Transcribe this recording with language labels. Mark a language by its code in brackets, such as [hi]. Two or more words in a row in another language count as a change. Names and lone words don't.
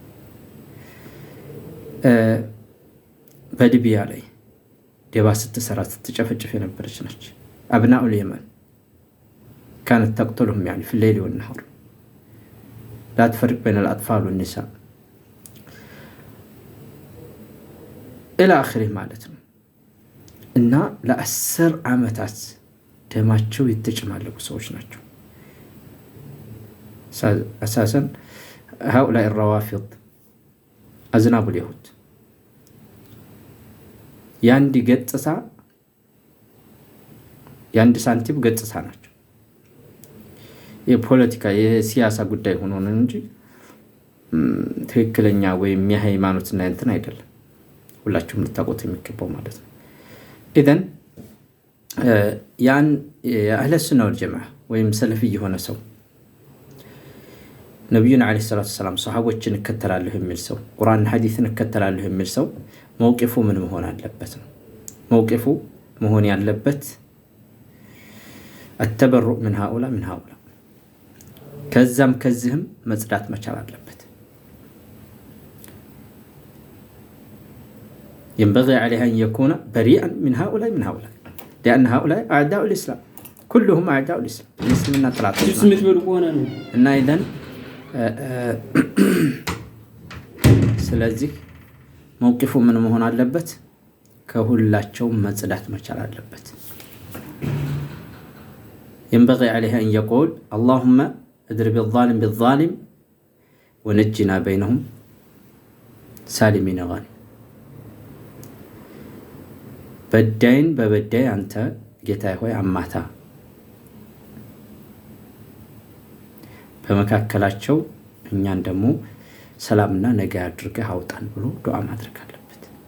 [am] በሊቢያ ላይ ደባ ስትሰራ ስትጨፈጭፍ የነበረች ነች። [ar] أبناء اليمن كانت تقتلهم يعني في ليل ونهار لا تفرق بين الأطفال والنساء إلى آخره [am] ማለት ነው። እና ለ10 ዓመታት ደማቸው የተጨማለቁ ሰዎች ናቸው። አሳሰን [ar] هؤلاء الروافض أذناب اليهود [am] ያንዲ ገጽታ ያንዲ ሳንቲም ገጽታ ናቸው። የፖለቲካ የሲያሳ ጉዳይ ሆኖ ነው እንጂ ትክክለኛ ወይም የሃይማኖትና እንትን አይደለም። ሁላችሁም ልታውቁት የሚገባው ማለት ነው። ኢዘን ያን [ar] أهل السنة والجماعة [am] ወይም ሰለፊ የሆነ ሰው ነብዩን [ar] عليه الصلاة السلام [am] ሰሃቦችን እከተላለሁ የሚል ሰው ቁርአን ሐዲስን እከተላለሁ የሚል ሰው መውቂፉ ምን መሆን አለበት ነው? መውቂፉ መሆን ያለበት [ar] التبرؤ من هؤلاء من هؤلاء [am] ከዛም ከዚህም መጽዳት መቻል አለበት። [ar] ينبغي عليه أن يكون بريئا من هؤلاء من هؤلاء لأن هؤلاء أعداء الإسلام كلهم أعداء الإسلام المسلمين طلعوا እና إذن [am] ስለዚህ መውቂፉ ምን መሆን አለበት? ከሁላቸው መጽዳት መቻል አለበት። [ar] ينبغي عليه أن يقول اللهم اضرب الظالم بالظالم ونجنا بينهم سالمين غانم [am] በዳይን በበዳይ አንተ ጌታዬ ሆይ አማታ በመካከላቸው እኛን ደግሞ ሰላምና ነገ አድርገህ አውጣን ብሎ ዱዓ ማድረግ አለበት።